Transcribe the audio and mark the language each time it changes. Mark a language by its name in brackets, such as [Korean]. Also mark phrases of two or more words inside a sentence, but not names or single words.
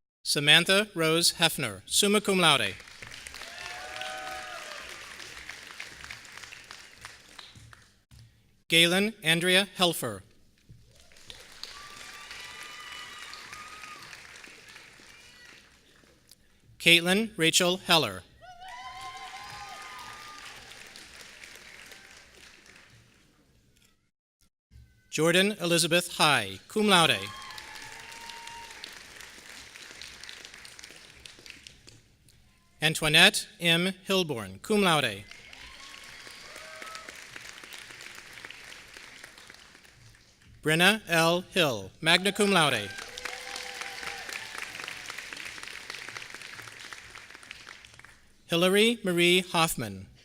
[English] Samantha Rose Hefner, [Latin] summa cum laude. [English] Galen Andrea Helfer. Caitlin Rachel Heller. Jordan Elizabeth High, [Latin] cum laude. [English] Antoinette M. Hilborn, [Latin] cum laude. [English] Brenna L. Hill, [Latin] magna cum laude. [English] Hillary Marie Hoffman.